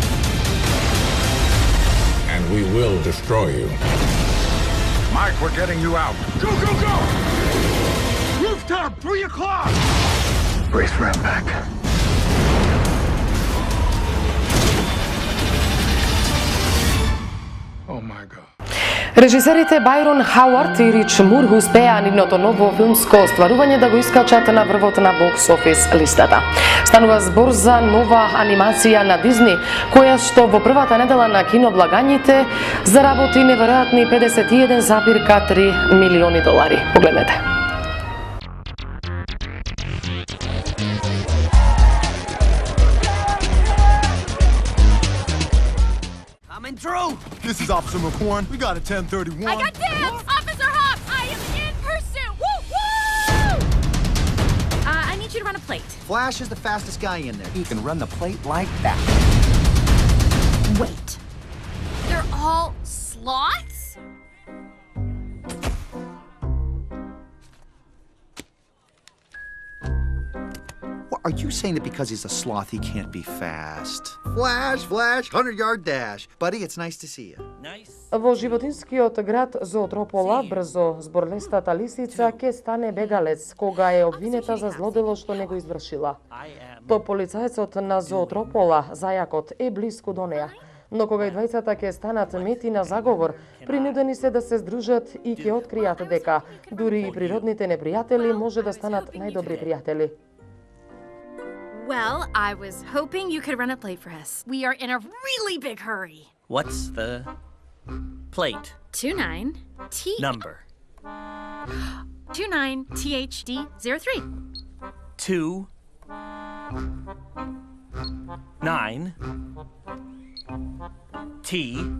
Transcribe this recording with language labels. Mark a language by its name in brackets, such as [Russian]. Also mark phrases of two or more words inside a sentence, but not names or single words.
[English] And we will destroy you. Mike, we're getting you out. Go, go, go! Rooftop, 3 o'clock! Brace for impact. Oh my God. [Macedonian] Режисерите Бајрон Хауард и Рич Мур успеа нивното ново филмско остварување да го искачат на врвот на бокс офис листата. Станува збор за нова анимација на Дизни, која што во првата недела на киноблагањите заработи неверојатни $51,3 милиони. Погледнете. [English] Coming through! This is Officer McCorn. We got a 1031. I got dibs! Officer Hobbs, I am in pursuit! Woo, woo! I need you to run a plate. Flash is the fastest guy in there. He can run the plate like that. Wait. They're all sloths? What, are you saying that because he's a sloth, he can't be fast? Flash, 100-yard dash. Buddy, it's nice to see you. [Macedonian] Во животинскиот град Зоотропола брзо зборлестата лисица ќе стане бегалец кога е обвинета за злодело што не го извршила. То полицајецот на Зоотропола, зајакот, е блиску до неа. Но кога и двајцата ќе станат мети на заговор, принудени се да се здружат и ќе откријат дека дури и природните непријатели може да станат најдобри пријатели. [English] Well, I was hoping you could run a plate for us. We are in a really big hurry. What's the plate? 29T. Number. 29THD03. 2 9 T